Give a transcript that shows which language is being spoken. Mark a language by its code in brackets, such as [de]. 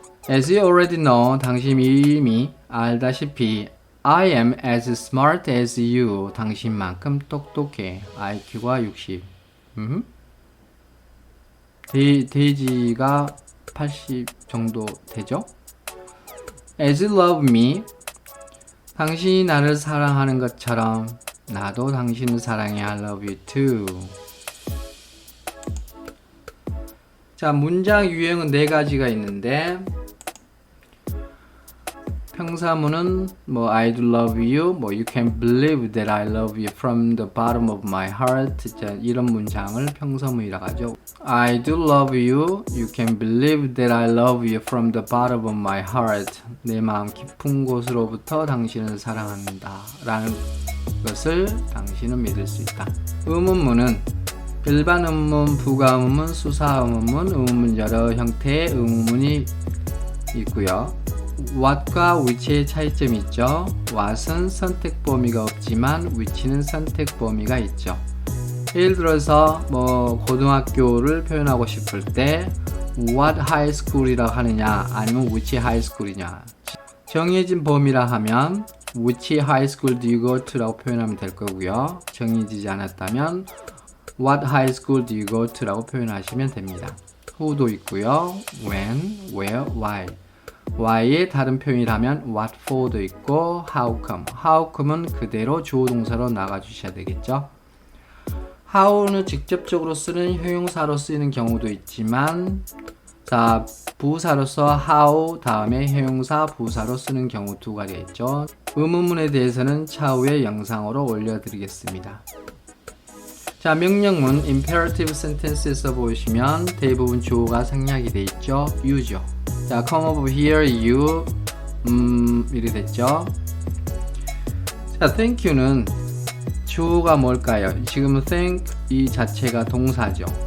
[en] As you already know, [ko] 당신이 이미 알다시피 [en] I am as smart as you. [ko] 당신만큼 똑똑해. IQ가 60. 데이지가 80 정도 되죠? [en] As you love me. [ko] 당신이 나를 사랑하는 것처럼 나도 당신을 사랑해. [en] I love you too. [ko] 자, 문장 유형은 4가지가 있는데 평사문은 뭐 [en] I do love you, 뭐 you can believe that I love you from the bottom of my heart. [ko] 자, 이런 문장을 평서문이라고 하죠. [en] I do love you, you can believe that I love you from the bottom of my heart. [ko] 내 마음 깊은 곳으로부터 당신을 사랑합니다 라는 것을 당신은 믿을 수 있다. 의문문은 일반 의문문, 부가 의문문, 수사 의문문, 의문문 여러 형태의 의문문이 있고요. what과 which의 차이점이 있죠. what은 선택 범위가 없지만 which는 선택 범위가 있죠. 예를 들어서 뭐 고등학교를 표현하고 싶을 때 what high school이라고 하느냐 아니면 which high school이냐. 정해진 범위라 하면 [en] which high school do you go to [ko] 라고 표현하면 될 거고요. 정해지지 않았다면 [en] what high school do you go to [ko] 라고 표현하시면 됩니다. [en] who도 있고요. when, where, why. [ko] why의 다른 표현이라면 what for도 있고 how come. how come은 그대로 주어 동사로 나가주셔야 되겠죠. how는 직접적으로 쓰는 형용사로 쓰이는 경우도 있지만 자 부사로서 how 다음에 형용사 부사로 쓰는 경우 두 가지가 있죠. 의문문에 대해서는 차후에 영상으로 올려드리겠습니다. 자 명령문 imperative sentence에서 보시면 대부분 주어가 생략이 돼 있죠. you죠. [en] 자, come over here, you, [ko] 이렇게 됐죠. 자, thank you는 주어가 뭘까요? 지금 thank 이 자체가 동사죠.